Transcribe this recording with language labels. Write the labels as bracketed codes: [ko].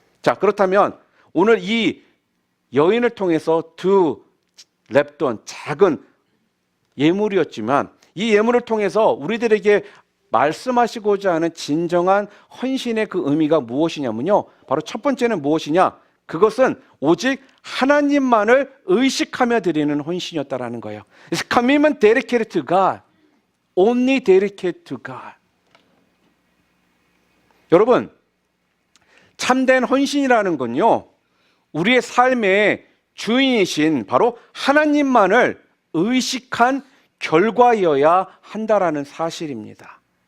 [ko] 자, 그렇다면 오늘 이 여인을 통해서 두 렙돈 작은 예물이었지만 이 예물을 통해서 우리들에게 말씀하시고자 하는 진정한 헌신의 그 의미가 무엇이냐면요, 바로 첫 번째는 무엇이냐? 그것은 오직 하나님만을 의식하며 드리는 헌신이었다라는 거예요. [en] It's commitment dedicated to God. Only dedicated to God. [ko] 여러분, 참된 헌신이라는 건요, 우리의 삶의 주인이신 바로 하나님만을 의식한 결과여야 한다라는 사실입니다.